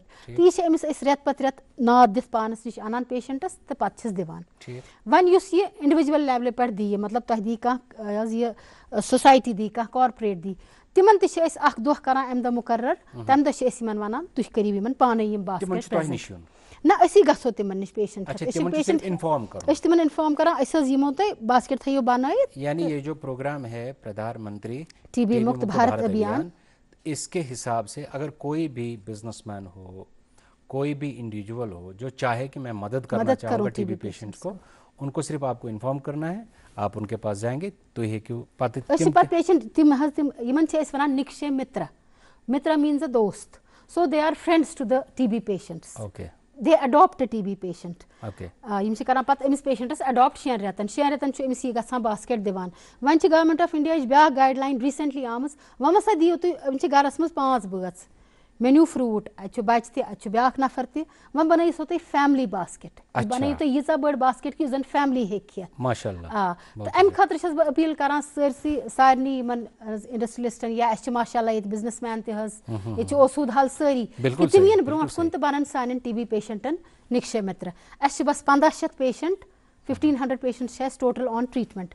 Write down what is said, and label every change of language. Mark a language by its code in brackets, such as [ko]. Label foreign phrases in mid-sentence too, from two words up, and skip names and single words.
[ks] تہٕ یہِ چھِ أمِس أسۍ رٮ۪تہٕ پتہٕ رٮ۪تہٕ ناد دِتھ پانس نِش اَنان پیشنٹس تہٕ پتہٕ چھِس دِوان وۄنۍ یُس یہِ اِنڈِوِجوَل لیولہِ پٮ۪ٹھ دِیہِ مطلب تۄہہِ دی کانٛہہ حظ یہِ سوسایٹی دی کانٛہہ کارپوریٹ دی تِمن تہِ چھِ أسۍ اکھ دۄہ کران اَمہِ دۄہ مُقرر تَمہِ دۄہ چھِ أسۍ یِمن وَنان تُہۍ کٔرِو یِمن پانے یِم باسکٮ۪ٹ نہ أسی گژھو تِمن نِش پیشنٹ أسۍ چھِ تِمن اِنفارم کران أسۍ حظ یِمو تۄہہِ باسکٮ۪ٹ تھٲیِو بنٲیِتھ [ur] یعنی یہ جو پروگرام ہے پردھان منتری ٹی بی مُکت بھارت ابھیان اس کے حساب سے اگر کوئی بھی بزنس مین ہو کوئی بھی انڈیویجول ہو جو چاہے کہ میں مدد کرنا چاہوں گا ٹی بی پیشنٹ کو ان کو صرف آپ کو انفارم کرنا ہے آپ ان کے پاس جائیں گے تو یہ کیوں [ks] پیشنٹ تِم حظ تِم یِمن چھِ أسۍ وَنان نِکشے مِترا میٖنٕز اَ دوست [en] so they are friends to the TB patients they adopt TB patient [ks] یِم چھِ کران پتہٕ أمِس پیشنٹس اڈاپٹ 6 رٮ۪تن چھُ أمِس یہِ گژھان باسکٮ۪ٹ دِوان وۄنۍ چھِ [en] government of India [ks] ہٕچ بیٛاکھ گایڈ لاین ریٖسنٹلی آمٕژ وۄنۍ مہ سا دِیِو تُہۍ یِم چھِ گرس منٛز 5 بٲژ مےٚ نیوٗ فروٗٹ اَتہِ چھُ بچہِ تہِ اَتہِ چھُ بیٛاکھ نفر تہِ وۄنۍ بنٲیِو سا تُہۍ فیملی باسکٮ۪ٹ بنٲیِو تُہۍ ییٖژاہ بٔڑ باسکٮ۪ٹ کہِ یُس زن فیملی ہیٚکہِ کھٮ۪تھ تہٕ اَمہِ خٲطرٕ چھَس بہٕ أپیٖل کران سارنٕے یِمن انڈسٹریلسٹن یا اَسہِ چھِ [ar] ماشاء اللہ [ks] ییٚتہِ بِزنس مین تہِ حظ ییٚتہِ چھِ اوسوٗد حل سٲری کہِ تِم یِن برونٛٹھ کُن تہٕ بنن سانٮ۪ن ٹی بی پیشنٹن نِکشے مِترا اَسہِ چھِ بس 1,500 پیشنٹ 1,500 پیشنٹ چھِ اَسہِ [en] total on treatment